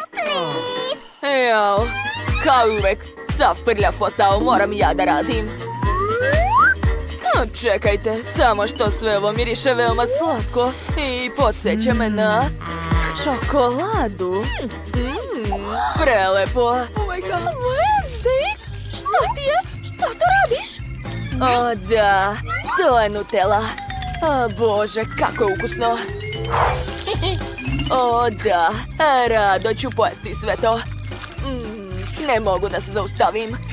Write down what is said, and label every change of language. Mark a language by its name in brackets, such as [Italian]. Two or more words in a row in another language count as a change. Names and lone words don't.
[Serbian] Jao, kao i uvek, sav prljav posao moram ja da radim. Čekajte, samo što sve ovo miriše veoma slatko i podsjeća me na čokoladu. Prelepo. [English] Oh my god! Wednesday! [Serbian] Šta ti je? Šta to radiš? O da, to je Nutella. O Bože, kako je ukusno. O da, rado ću pojesti sve to. Ne mogu da se zaustavim.